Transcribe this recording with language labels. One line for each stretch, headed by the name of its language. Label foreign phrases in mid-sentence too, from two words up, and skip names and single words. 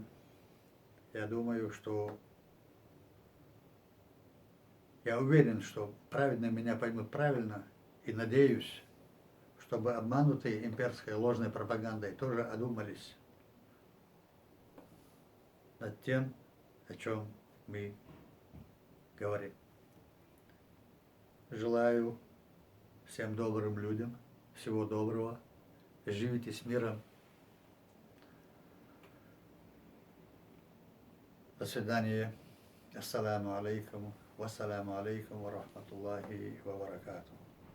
Russian: Я думаю, что я уверен, что праведно меня поймут правильно, и надеюсь, чтобы обманутые имперской ложной пропагандой тоже одумались над тем, о чем мы говорим. Желаю всем добрым людям всего доброго. Живите с миром. До свидания.
Arabic: السلام عليكم. والسلام عليكم ورحمة الله وبركاته.